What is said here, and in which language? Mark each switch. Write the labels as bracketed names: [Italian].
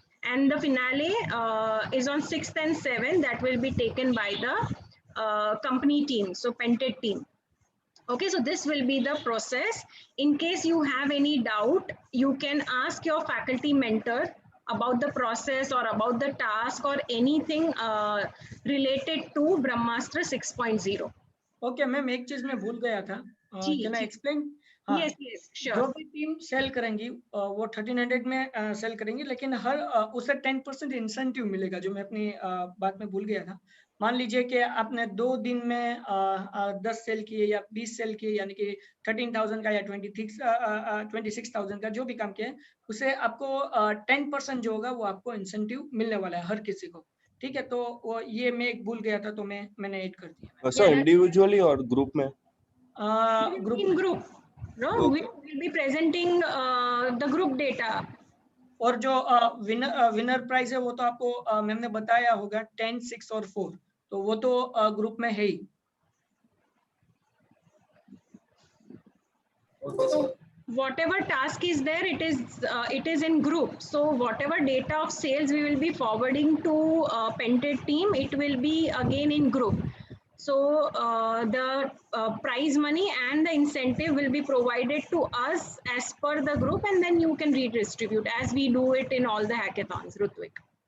[English] And the finale is on 6th and 7th, that will be taken by the company team, so Pented team. Okay, so this will be the process. In case you have any doubt, you can ask your faculty mentor about the process or about the task or anything related to Brahmastra 6.0. [Hindi] Okay, ma'am एक चीज मैं भूल गया था. [English] Can I explain? Yes, yes, sure. [Hindi] जो भी team cell करेंगी वो 1300 में सेल करेंगी, लेकिन हर उसे 10% इंसेंटिव मिलेगा, जो मैं अपनी बात में भूल गया था. मान लीजिए कि आपने 2 दिन में 10 सेल किए या 20 सेल किए, यानी कि 13,000 का या 26,000 का जो भी काम किया, उसे आपको 10% जो होगा वो आपको इंसेंटिव मिलने वाला है हर किसी को. ठीक है, तो वो ये मैं एक भूल गया था, तो मैंने ऐड कर दिया. सर इंडिविजुअली और ग्रुप में? [English] Group. No, we will be presenting the group data. [Hindi] और जो विनर प्राइज है वो तो आपको मैम ने बताया होगा 10, 6 और 4, तो वो तो ग्रुप में है ही. [English] So whatever task is there, it is in group. So whatever data of sales we will be forwarding to Pented team, it will be again in group. So the prize money and the incentive will be provided to us as per the group, and then you can redistribute as we do it in all the hackathons, Rutvik.